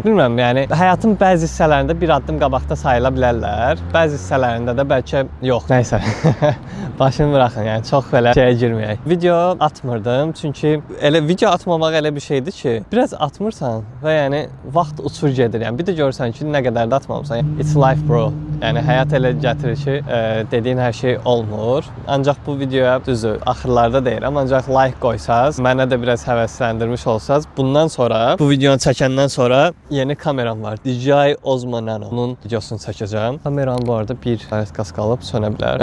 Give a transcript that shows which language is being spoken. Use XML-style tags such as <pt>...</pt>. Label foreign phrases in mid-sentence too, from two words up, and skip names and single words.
<az>Bilmirəm, yəni həyatın bəzi hissələrində bir addım qabaqda sayıla bilərlər. Bəzi hissələrində də bəlkə yox. Nəysə. Başını buraxın, yəni çox belə şeyə girməyək. Video atmırdım, çünki elə video atmamaq elə bir şeydir ki, biraz atmırsan və yəni vaxt uçur gedir. Yəni bir də görürsən ki, nə qədər də atmamısan.</az> <en>It's life bro.</en> <az>Yəni həyat elə gətirir ki, dediyin hər şey olmur. Ancaq bu videoya düzdür, axırlarda deyirəm, ancaq like qoysaz, mənə də biraz həvəsləndirmiş olsaz, bundan sonra, bu videonu çəkəndən sonra yeni kameram var. DJI Osmo Nano-nun videosunu çəkəcəm. Kameranın bu arada bir qaz qalıb, sönə bilər.</az>